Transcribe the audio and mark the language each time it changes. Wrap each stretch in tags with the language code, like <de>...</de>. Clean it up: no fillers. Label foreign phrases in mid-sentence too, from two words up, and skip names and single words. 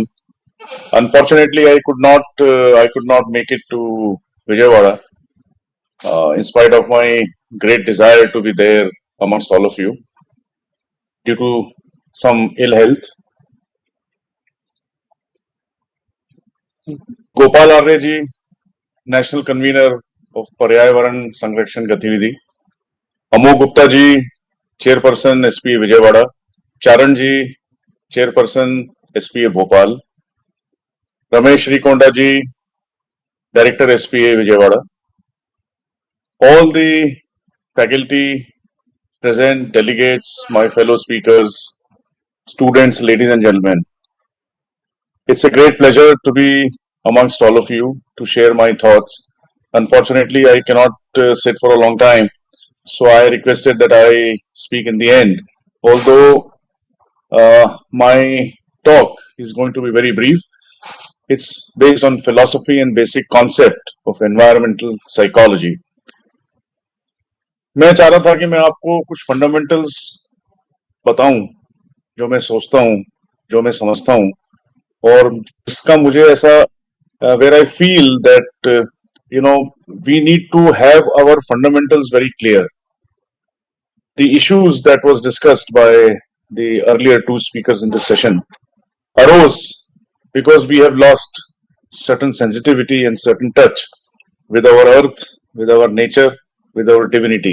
<en>Unfortunately, I could not make it to Vijayawada, in spite of my great desire to be there amongst all of you, due to some ill health. Gopal Aryaji, National Convenor of Paryvaran Sanrakshan Gatividhi. Amogh Gupta ji, Chairperson SPA Vijayawada. Charan ji, Chairperson SPA Bhopal. Ramesh Srikonda ji, Director SPA Vijayawada. All the faculty present, delegates, my fellow speakers, students, ladies and gentlemen. It's a great pleasure to be amongst all of you to share my thoughts. Unfortunately, I cannot sit for a long time, so I requested that I speak in the end. Although my talk is going to be very brief, it's based on philosophy and basic concept of environmental psychology.</en> <hi>मैं चाह रहा था कि मैं आपको कुछ फंडामेंटल्स बताऊं जो मैं सोचता हूं, जो मैं समझता हूं, और इसका मुझे ऐसा</hi> <en>where I feel that we need to have our fundamentals very clear. The issues that was discussed by the earlier two speakers in this session arose because we have lost certain sensitivity and certain touch with our earth, with our nature, with our divinity.</en>